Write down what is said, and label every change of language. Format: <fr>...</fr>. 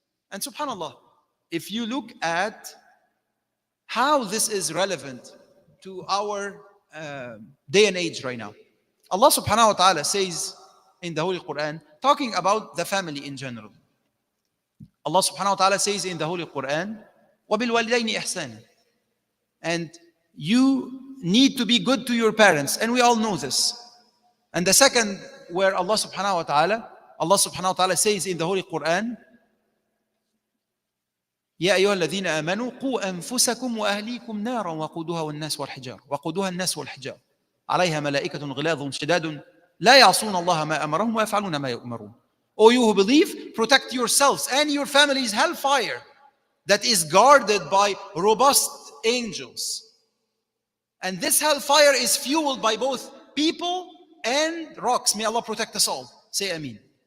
<en>And subhanAllah, if you look at how this is relevant to our day and age right now, Allah subhanahu wa ta'ala says in the Holy Quran, talking about the family in general. Allah subhanahu wa ta'ala says in the Holy Quran,</en> <ar>وَبِالْوَالِدَيْنِ إِحْسَانًا.</ar> <en>And you need to be good to your parents, and we all know this. And the second, where Allah subhanahu wa ta'ala says in the Holy Quran,</en> <ar>يا أيها الذين آمنوا قوا أنفسكم وأهليكم نارا وقودها الناس والحجار عليها ملائكة غلاظ شداد لا يعصون الله ما أمرهم ويفعلون ما يؤمرون.</ar> <en>O you who believe, protect yourselves and your family's hellfire that is guarded by robust angels. And this hellfire is fueled by both people and rocks. May Allah protect us all. Say Ameen.</en>